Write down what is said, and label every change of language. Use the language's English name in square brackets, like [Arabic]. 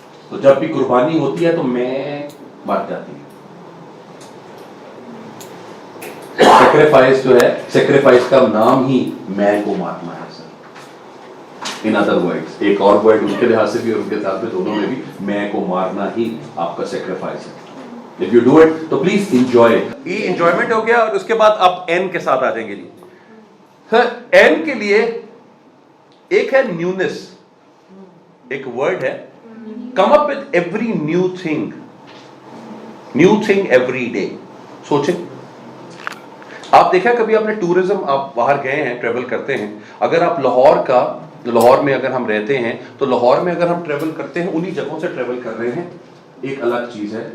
[Urdu] تو جب بھی قربانی ہوتی ہے تو میں مر جاتی ہے. سیکریفائس جو ہے, سیکریفائس کا نام ہی میں کو مارنا ہے. [English] In other words, [Urdu] ایک اور ورڈ اس کے لحاظ سے بھی اور ان کے ساتھ میں دونوں میں بھی, میں کو مارنا ہی آپ کا سیکریفائس ہے. [English] If you do it, تو please enjoy it. [Urdu] یہ enjoyment ہو گیا, اور اس کے بعد آپ N کے ساتھ آ جائیں گے جی. سر N کے لیے ایک ہے نیونس, ایک ورڈ ہے, [English] come up with every new thing every day. [Urdu] سوچیں, آپ دیکھا کبھی آپ نے ٹورزم, آپ باہر گئے ہیں, ٹریول کرتے ہیں, اگر آپ لاہور میں اگر ہم رہتے ہیں تو لاہور میں اگر ہم ٹریول کرتے ہیں, انہی جگہوں سے ٹریول کر رہے ہیں, ایک الگ چیز ہے.